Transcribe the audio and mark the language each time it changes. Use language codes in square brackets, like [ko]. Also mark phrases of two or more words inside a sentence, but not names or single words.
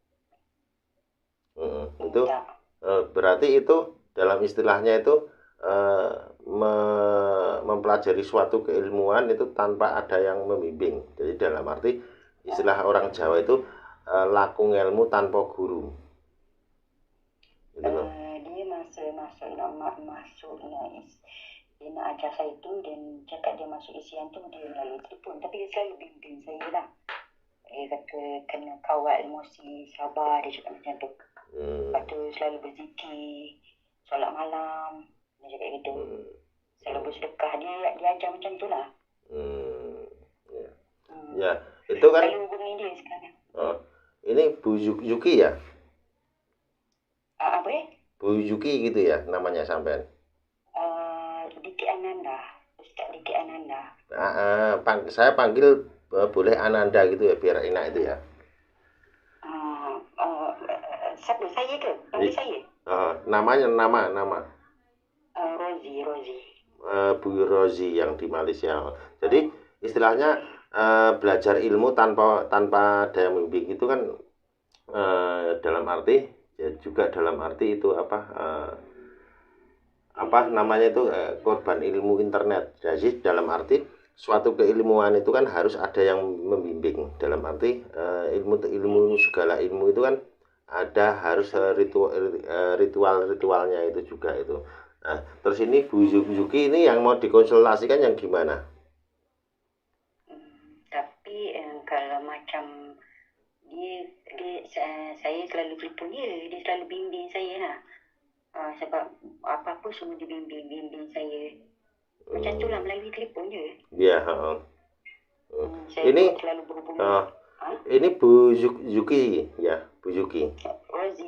[id] Itu berarti itu dalam istilahnya itu mempelajari suatu keilmuan itu tanpa ada yang membimbing. Jadi dalam arti istilah orang Jawa itu lakung ilmu tanpa guru. Gitu loh. [ms] Dia masuk dia nak ajar saya tu, dan cakap dia masuk isian tu dia melalui telefon, tapi dia selalu bimbing saya lah. Dia kata kena kawal emosi, sabar, dia cakap macam tu. Lepas tu selalu berzikir, solat malam, dia cakap gitu. Selalu bersedekah, dia ajar macam tu lah. [id] Ya, itu kan [ms] selalu hubungi dia sekarang. [id] Ini Bu Yuki ya? Apa ya? Bu Yuki gitu ya namanya sampean? Diki Ananda, Ustaz Diki Ananda. Saya panggil boleh Ananda gitu ya, biar enak itu ya. [ms] Siapa, saya ke? Panggil saya? Nama. Rozi. [id] Bu Rozi yang di Malaysia. Jadi istilahnya belajar ilmu tanpa ada yang membimbing itu kan dalam arti ya, juga dalam arti itu namanya itu korban ilmu internet. Jadi dalam arti suatu keilmuan itu kan harus ada yang membimbing. Dalam arti segala ilmu itu kan ada harus ritualnya itu juga itu. Nah, terus ini Bu Yuki ini yang mau dikonsultasikan yang gimana? [ms] Tapi kalau macam saya selalu telefon dia selalu bimbing saya lah. Sebab apa-apa semua dibimbing saya. Macam tu lah melalui telefon je. Ya, Saya ini selalu berhubung. [id] ini Bu Yuki ya, Bu Yuki. [ms] Rozi.